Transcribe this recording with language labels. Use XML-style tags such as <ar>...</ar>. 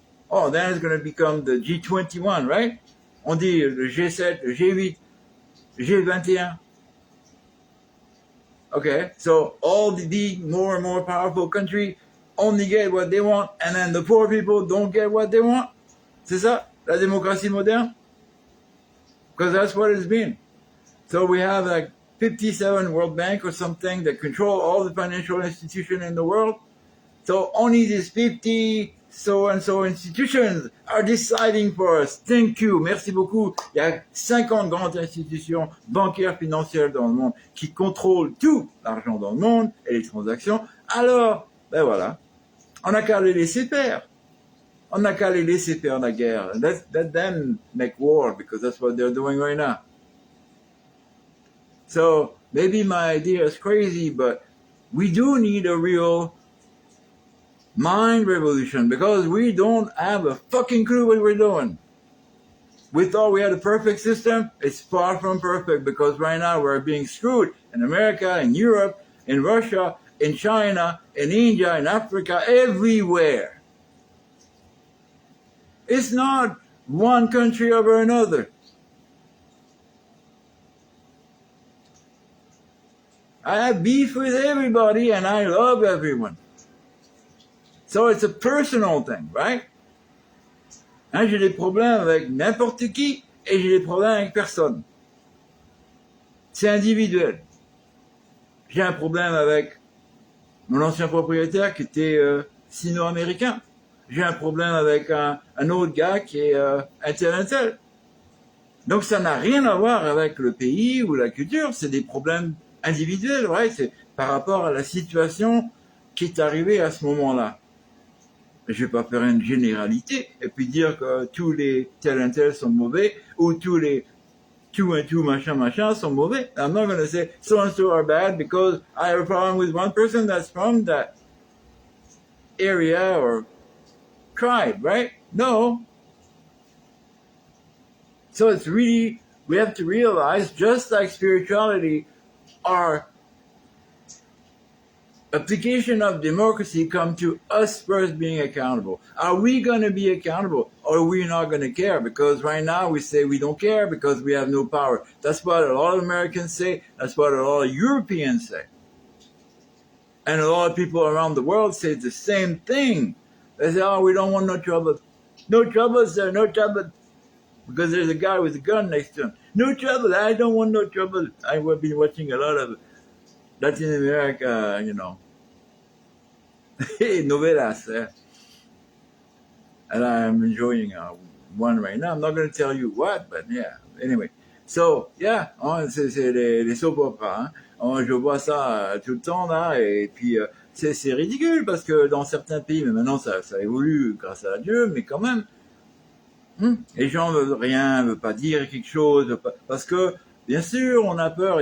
<en>Oh, then it's going to become the G21, right?</en> <fr>On dit le G7, le G8, G21.</fr> <en>Okay, so all the big, more and more powerful countries only get what they want, and then the poor people don't get what they want.</en> <fr>C'est ça, la démocratie moderne?</fr> <en>Because that's what it's been. So we have like 57 World Bank or something that control all the financial institutions in the world. So only these 50 so-and-so institutions are deciding for us. Thank you,</en> <fr>merci beaucoup. Il y a 50 grandes institutions bancaires, financières dans le monde qui contrôlent tout l'argent dans le monde et les transactions. Alors, ben voilà, on n'a qu'à les laisser faire. On n'a qu'à les laisser faire la guerre.</fr> <en>Let them make war, because that's what they're doing right now. So, maybe my idea is crazy, but we do need a real mind revolution, because we don't have a fucking clue what we're doing. We thought we had a perfect system. It's far from perfect, because right now we're being screwed in America, in Europe, in Russia, in China, in India, in Africa, everywhere. It's not one country over another. I have beef with everybody and I love everyone. So it's a personal thing, right?</en> <fr>Hein, j'ai des problèmes avec n'importe qui et j'ai des problèmes avec personne. C'est individuel. J'ai un problème avec mon ancien propriétaire qui était sino-américain. J'ai un problème avec un autre gars qui est un tel. Donc ça n'a rien à voir avec le pays ou la culture, c'est des problèmes individuels, right? C'est par rapport à la situation qui est arrivée à ce moment-là. Je vais pas faire une généralité et puis dire que tous les tel sont mauvais ou tous les tout machin sont mauvais.</fr> <en>I'm not going to say so and so are bad because I have a problem with one person that's from that area or tribe, right? No. So it's really, we have to realize, just like spirituality, our application of democracy comes to us first being accountable. Are we going to be accountable, or are we not going to care? Because right now we say we don't care because we have no power. That's what a lot of Americans say. That's what a lot of Europeans say. And a lot of people around the world say the same thing. They say, oh, we don't want no trouble. No trouble, sir, no trouble. Because there's a guy with a gun next to him. No trouble, I don't want no trouble. I've been watching a lot of Latin America, novelas. And I'm enjoying one right now. I'm not going to tell you what, but yeah. Anyway. So, yeah,</en> <fr>c'est les</fr> <en>soap operas.</en> <fr>Je vois ça tout le temps, là, et puis c'est ridicule, parce que dans certains pays, mais maintenant ça évolue grâce à Dieu, mais quand même, les gens veulent rien, veulent pas dire quelque chose, parce que, bien sûr, on a peur.</fr>